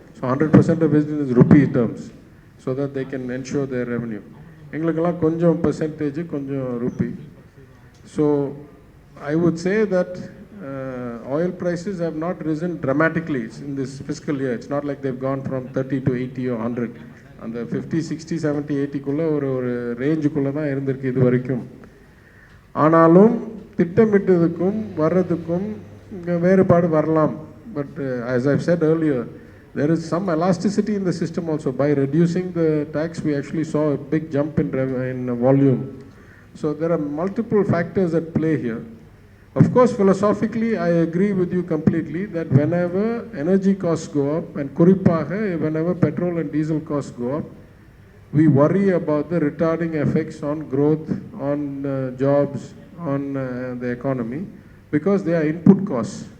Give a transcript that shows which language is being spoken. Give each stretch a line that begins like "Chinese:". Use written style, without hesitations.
English: So 100% of it is rupee terms, so that they can ensure their revenue.
Tamil: எங்களுக்கெல்லாம் கொஞ்சம் percentage, கொஞ்சம் rupee.
English: So I would say that oil prices have not risen dramatically in this fiscal year. It's not like they've gone from 30 to 80 or 100. And the
Tamil: 50, 60, 70, 80 குள்ள ஒரு ரேஞ்சுக்குள்ளே தான் இருந்திருக்கு இது வரைக்கும். ஆனாலும் திட்டமிட்டதுக்கும் வர்றதுக்கும் வேறுபாடு வரலாம்.
English: But as I've said earlier, there is some elasticity in the system also. By reducing the tax, we actually saw a big jump in volume. So there are multiple factors at play here. Of course, philosophically, I agree with you completely that whenever energy costs go up, and
Tamil: குறிப்பாக
English: whenever petrol and diesel costs go up, we worry about the retarding effects on growth, on jobs, on the economy, because they are input costs.